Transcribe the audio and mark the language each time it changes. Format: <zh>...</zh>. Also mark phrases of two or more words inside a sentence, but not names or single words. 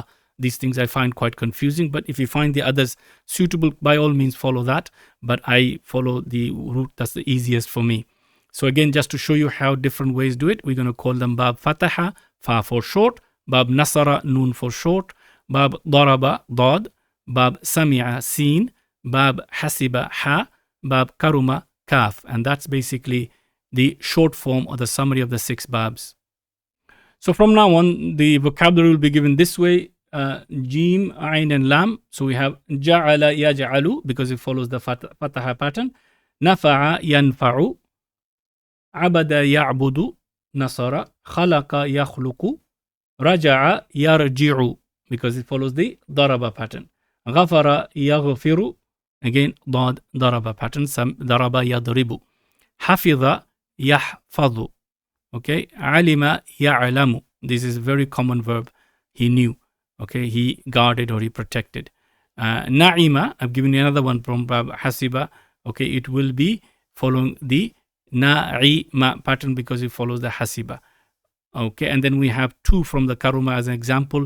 <en>These things I find quite confusing, but if you find the others suitable, by all means follow that. But I follow the route that's the easiest for me. So again, just to show you how different ways do it, we're going to call them</en> <ar>باب فتح,</ar> <en>fa for short,</en> <ar>باب نصر,</ar> <en>noon for short,</en> <ar>باب ضرب، ضاد، باب سمع، سين، باب حسب، حاء، باب كرم، كاف.</ar> <en>And that's basically the short form or the summary of the 6 Baabs. So from now on, the vocabulary will be given this way. Jim, Ain, and Lam. So we have</en> <ar>جعل يجعل</ar> <en>because it follows the fataha pattern.</en> <ar>نفع ينفع. عبد يعبد. نصر. خلق يخلق. رجع يرجع</ar> <en>because it follows the daraba pattern.</en> <ar>غفر يغفر.</ar> <en>Again, dad daraba pattern.</en> <ar>ضرب يضرب. حفظ يحفظ. Okay. علم يعلم.</ar> <en>This is a very common verb. He knew. Okay, he guarded or he protected. Na'ima, I've given you another one from Baab hasiba. Okay, it will be following the na'ima pattern because it follows the hasiba. Okay, and then we have 2 from the karuma as an example.</en>